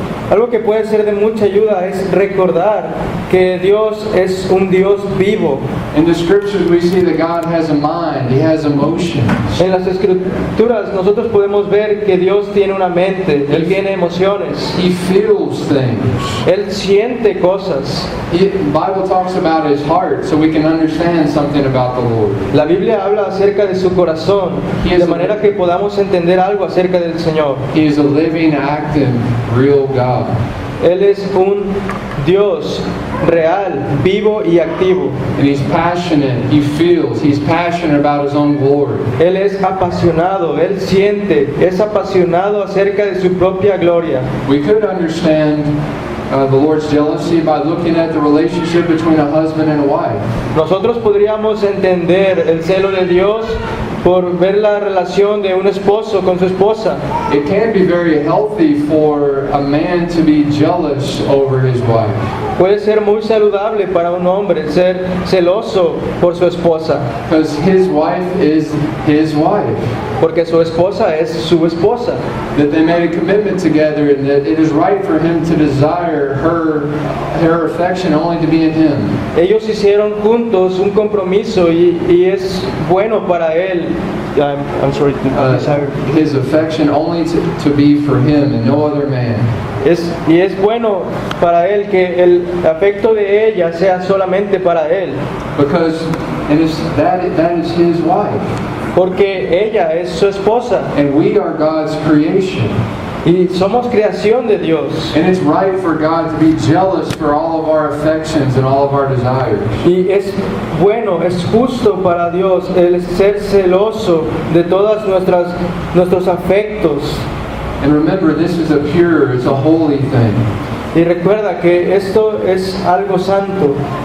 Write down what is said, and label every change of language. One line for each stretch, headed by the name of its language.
Spanish: Algo que puede ser de mucha ayuda es recordar que Dios es un Dios vivo.
English: In the scriptures we see that God has a mind, He has emotions.
Spanish: En las escrituras nosotros podemos ver que Dios tiene una mente, Él tiene emociones,
English: He feels things.
Spanish: Él siente cosas.
English: The Bible talks about His heart so we can understand something about the Lord.
Spanish: La Biblia habla acerca de su corazón, de manera que podamos entender algo acerca del Señor.
English: He is a living, active, real God.
Spanish: Él es un Dios real, vivo y activo.
English: And He's passionate, He feels, He's passionate about His own glory.
Spanish: Él es apasionado, Él siente, es apasionado acerca de su propia gloria.
English: We could understand the Lord's jealousy by looking at the relationship between a husband and a wife.
Spanish: Nosotros podríamos entender el celo de Dios por ver la relación de un esposo con su esposa.
English: It can be very healthy for a man to be jealous over his wife.
Spanish: Puede ser muy saludable para un hombre ser celoso por su esposa,
English: Because his wife is his wife.
Spanish: porque su esposa es su esposa.
English: That they made a commitment together and that it is right for him to desire her affection only to be in him.
Spanish: Ellos hicieron juntos un compromiso y es bueno para él.
English: I'm sorry, desire. His affection only to be for him and no other man.
Spanish: Y es bueno para él que el afecto de ella sea solamente para él,
English: Because that is his wife.
Spanish: porque ella es su esposa
English: And we are God's creation.
Spanish: y somos creación de Dios.
English: And it's right for God to be jealous for all of our affections and all of our desires.
Spanish: Y es bueno, es justo para Dios el ser celoso de todas nuestros afectos.
English: And remember, this is it's a holy thing.
Spanish: Y recuerda que esto es algo santo.